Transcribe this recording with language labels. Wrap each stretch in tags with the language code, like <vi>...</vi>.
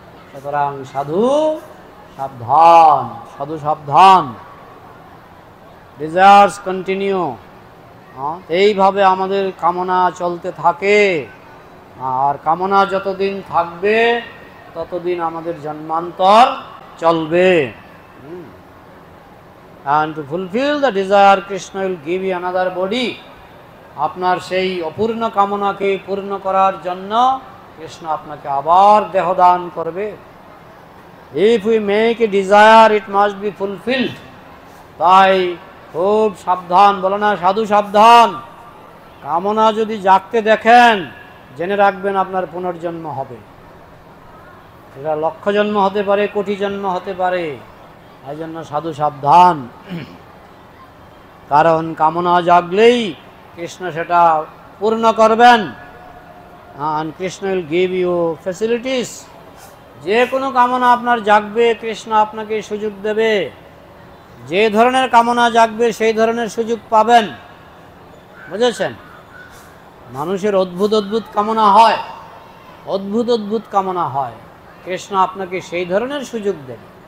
<bn>সুতরাং সাধু সাবধান, সাধু সাবধান।</bn> <en>desires continue,</en> <bn>এইভাবে আমাদের কামনা চলতে থাকে। আর কামনা যতদিন থাকবে ততদিন আমাদের জন্মান্তর চলবে।</bn> <en>And to fulfill the desire Krishna will give you another body.</en> <bn>আপনার সেই অপূর্ণ কামনাকে পূর্ণ করার জন্য কৃষ্ণ আপনাকে আবার দেহদান করবে।</bn> <en>If we make a desire, it must be fulfilled.</en> <bn>তাই খুব সাবধান, বলো না সাধু সাবধান। কামনা যদি জাগতে দেখেন, জেনে রাখবেন আপনার পুনর্জন্ম হবে। এটা লক্ষ জন্ম হতে পারে, কোটি জন্ম হতে পারে। এই জন্য সাধু সাবধান। কারণ কামনা জাগলেই কৃষ্ণ সেটা পূর্ণ করবেন।</bn> <en>and Krishna will give you facilities.</en> <bn>যে কোনো কামনা আপনার জাগবে, কৃষ্ণ আপনাকে সুযোগ দেবে। যে ধরনের কামনা জাগবে সেই ধরনের সুযোগ পাবেন, বুঝেছেন? মানুষের অদ্ভুত অদ্ভুত কামনা হয়, অদ্ভুত অদ্ভুত কামনা হয়, কৃষ্ণ আপনাকে সেই ধরনের সুযোগ দেবে।</bn>